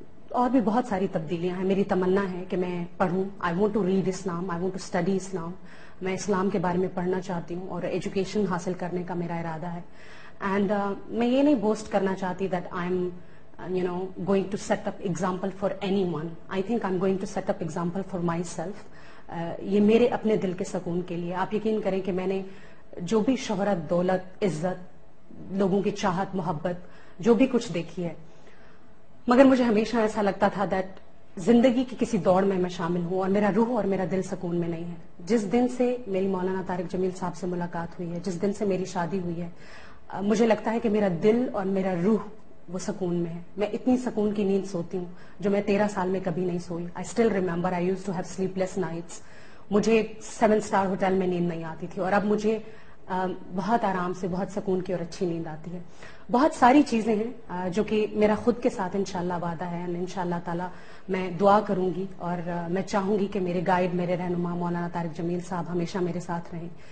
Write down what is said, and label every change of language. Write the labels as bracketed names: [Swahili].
[Urdu] اور بھی بہت ساری تبدیلیاں ہیں. میری تمنا ہے کہ میں پڑھوں. [English] I want to read Islam, I want to study Islam. [Urdu] میں اسلام کے بارے میں پڑھنا چاہتی ہوں اور ایجوکیشن حاصل کرنے کا میرا ارادہ ہے. [English] and [Urdu] میں یہ نہیں بوسٹ کرنا چاہتی [English] That I am going to set up example for anyone. I think I'm going to set up example for myself. [Urdu] یہ میرے اپنے دل کے سکون کے لیے. آپ یقین کریں کہ میں نے جو بھی شہرت، دولت، عزت، لوگوں کی چاہت، محبت، جو بھی کچھ دیکھی ہے، مگر مجھے ہمیشہ ایسا لگتا تھا دیٹ زندگی کی کسی دوڑ میں شامل ہوں اور میرا روح اور میرا دل سکون میں نہیں ہے. جس دن سے میری مولانا طارق جمیل صاحب سے ملاقات ہوئی ہے، جس دن سے میری شادی ہوئی ہے، مجھے لگتا ہے کہ میرا دل اور میرا روح وہ سکون میں ہے. میں اتنی سکون کی نیند سوتی ہوں جو میں 13 سال میں کبھی نہیں سوئی. [English] I still remember I used to have sleepless nights. [Urdu] مجھے 7 سٹار ہوٹل میں نیند نہیں آتی تھی، اور اب مجھے بہت آرام سے، بہت سکون کی اور اچھی نیند آتی ہے. بہت ساری چیزیں ہیں جو کہ میرا خود کے ساتھ انشاءاللہ وعدہ ہے. انشاءاللہ تعالی میں دعا کروں گی، اور میں چاہوں گی کہ میرے گائیڈ، میرے رہنما مولانا طارق جمیل صاحب ہمیشہ میرے ساتھ رہیں.